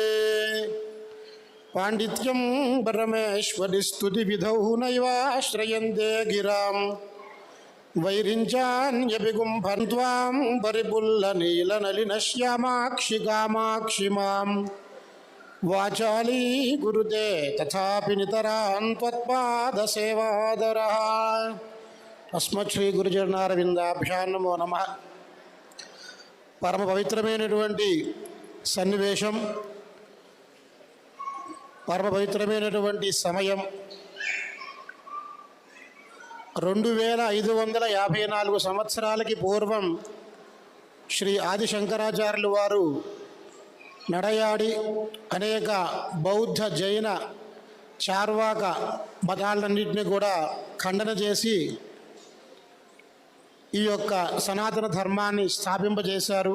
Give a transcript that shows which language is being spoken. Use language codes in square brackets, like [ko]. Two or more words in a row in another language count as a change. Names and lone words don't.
[sa] ಪಾಂಡಿತ್ಯಂ ಪರಮೇಶ್ವರಿ ಸ್ತುತಿ ವಿಧೌ ನೈವಾಶ್ರಯಂತೆ ಗಿರಾಂ ವೈರಿಂಚಾನ್ಯಭಿಗುಂಭನ್ ತ್ವಾಂ ಪರಿಪುಲ್ಲ ನೀಲನಲಿನ ಶ್ಯಾಮಾಕ್ಷಿ ಕಾಮಾಕ್ಷಿ ಮಾಂ ವಾಚಾಲಿ ಗುರುತೆ ತಥಾಪಿ ನಿತರಾನ್ ತ್ವತ್ಪಾದ ಸೇವಾದರಃ. అస్మత్ శ్రీ గురుచరణారవిందాభ్యాం నమో నమః. [te] పరమ పవిత్రమైనటువంటి సన్నివేశం, పరమ పవిత్రమైనటువంటి సమయం 2554 సంవత్సరాలకి పూర్వం శ్రీ ఆది శంకరాచార్యులు వారు నడయాడి అనేక బౌద్ధ జైన చార్వాక మతాలన్నింటినీ కూడా ఖండన చేసి ఈ యొక్క సనాతన ధర్మాన్ని స్థాపింపజేశారు.